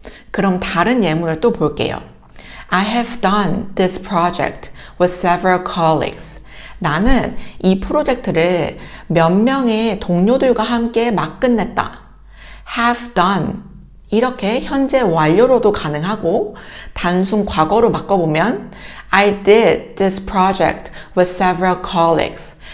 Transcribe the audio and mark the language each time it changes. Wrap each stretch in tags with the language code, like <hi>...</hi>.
<ko>그럼 다른 예문을 또 볼게요.</ko> <en>I have done this project with several colleagues.</en> <ko>나는 이 프로젝트를 몇 명의 동료들과 함께 막 끝냈다.</ko> <en>have done</en> <ko>이렇게 현재 완료로도 가능하고 단순 과거로 바꿔보면</ko> <en>I did this project with several colleagues.</en>